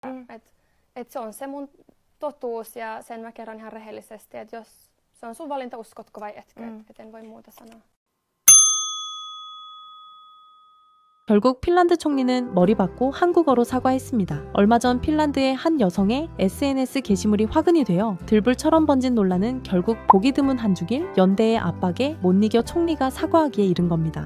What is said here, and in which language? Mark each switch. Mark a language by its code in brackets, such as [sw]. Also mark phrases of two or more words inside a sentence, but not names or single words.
[fi] Et se on se mun totuus ja sen mä kerron ihan rehellisesti, että jos se on sun valinta, uskotko vai etkö, et en voi muuta sanoa. [ko] 결국 핀란드 총리는 머리 받고 한국어로 사과했습니다. 얼마 전 핀란드의 한 여성의 SNS 게시물이 화근이 되어 들불처럼 번진 논란은 결국 보기 드문 한중일 연대의 압박에 못 이겨 총리가 사과하기에 이른 겁니다.